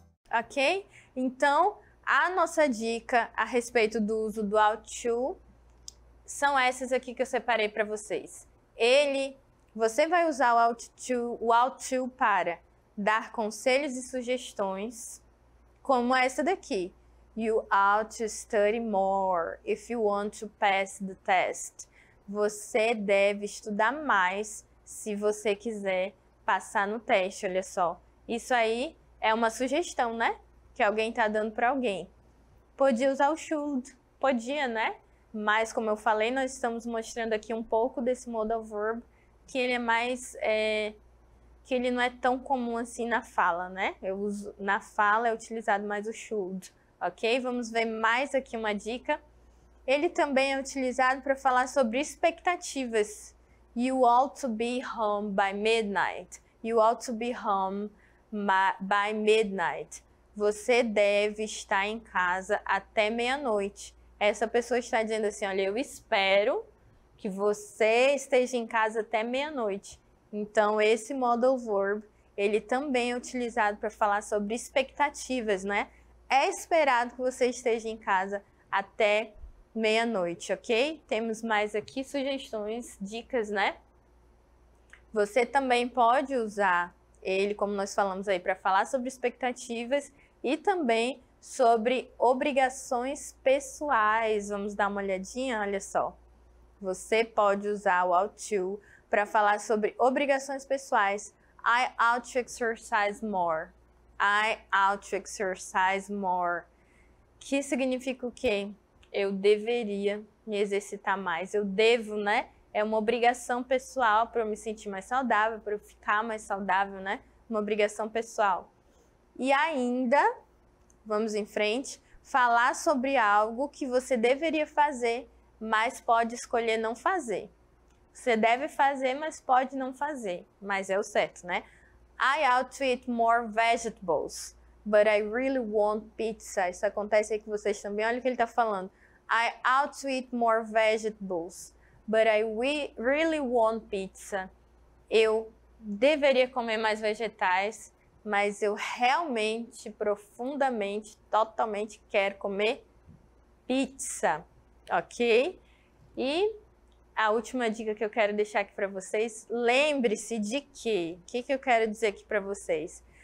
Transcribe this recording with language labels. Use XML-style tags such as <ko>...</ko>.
<pt>Ok? Então, a nossa dica a respeito do uso do ought to são essas aqui que eu separei para vocês. Você vai usar o ought to para dar conselhos e sugestões, como essa daqui.</pt> <en>You ought to study more if you want to pass the test.</en> <pt>Você deve estudar mais se você quiser passar no teste, olha só. Isso aí é uma sugestão, né? Que alguém está dando para alguém. Podia usar o should, podia, né? Mas, como eu falei, nós estamos mostrando aqui um pouco desse modal verb, que ele é mais... que ele não é tão comum assim na fala, né? Na fala é utilizado mais o should. Ok? Vamos ver mais aqui uma dica. Ele também é utilizado para falar sobre expectativas.</pt> <en>You ought to be home by midnight. You ought to be home by midnight.</en> <pt>Você deve estar em casa até meia-noite. Essa pessoa está dizendo assim, olha, eu espero que você esteja em casa até meia-noite. Então, esse modal verb, ele também é utilizado para falar sobre expectativas, né? É esperado que você esteja em casa até meia-noite, ok? Temos mais aqui sugestões, dicas, né? Você também pode usar ele, como nós falamos aí, para falar sobre expectativas e também sobre obrigações pessoais. Vamos dar uma olhadinha, olha só. Você pode usar o ought to para falar sobre obrigações pessoais.</pt> <en>I ought to exercise more. I ought to exercise more.</en> <pt>Que significa o quê? Eu deveria me exercitar mais. Eu devo, né? É uma obrigação pessoal para eu me sentir mais saudável, para eu ficar mais saudável, né? Uma obrigação pessoal. E ainda, vamos em frente, falar sobre algo que você deveria fazer, mas pode escolher não fazer. Você deve fazer, mas pode não fazer. Mas é o certo, né?</pt> <en>I ought to eat more vegetables, but I really want pizza.</en> <pt>Isso acontece aí com vocês também. Olha o que ele está falando.</pt> <en>I ought to eat more vegetables, but I really want pizza.</en> <pt>Eu deveria comer mais vegetais, mas eu realmente, profundamente, totalmente quero comer pizza, ok? E a última dica que eu quero deixar aqui para vocês, lembre-se de que, o que eu quero dizer aqui para vocês?</pt>